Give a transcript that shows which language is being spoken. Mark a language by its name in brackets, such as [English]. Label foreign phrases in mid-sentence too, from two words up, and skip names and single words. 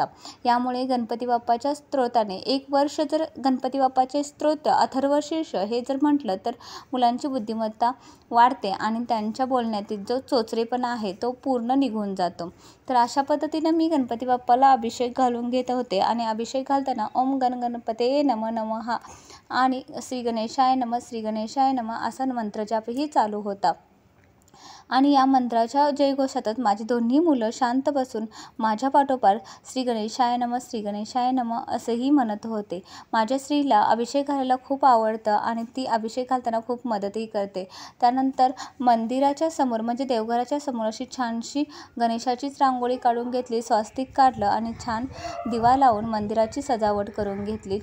[Marathi] यामुळे गणपती बाप्पाच्या स्तोत्राने 1 वर्ष जर गणपती बाप्पाचे स्तोत्र अथर्वशीर्ष हे जर म्हटलं तर मुलांची बुद्धिमत्ता वाढते आणि त्यांच्या बोलण्यातील जो चोचरेपणा आहे तो पूर्ण निघून जातो. तर अशा पद्धतीने मी गणपती बाप्पाला अभिषेक घालून घेत होते आणि अभिषेक घालताना [Sanskrit] ओम गण गणपते नमः नमः [Marathi] आणि [Sanskrit] श्री गणेशाय नमः श्री गणेशाय नमः [Marathi] असा मंत्रजापही चालू होता. आणि या मंत्राच्या जयघोषातच माझी दोन्ही मुलं शांत बसून माझ्या पाठोपाठ [Sanskrit] श्री गणेशाय नमः श्री गणेशाय नमः [Marathi] असंही म्हणत होते. माझ्या स्त्रीला अभिषेक घालायला खूप आवडतं आणि ती अभिषेक घालताना खूप मदतही करते. त्यानंतर मंदिराच्या समोर म्हणजे देवघराच्या समोर अशी छानशी गणेशाचीच रांगोळी काढून घेतली, स्वास्तिक काढलं आणि छान दिवा लावून मंदिराची सजावट करून घेतली.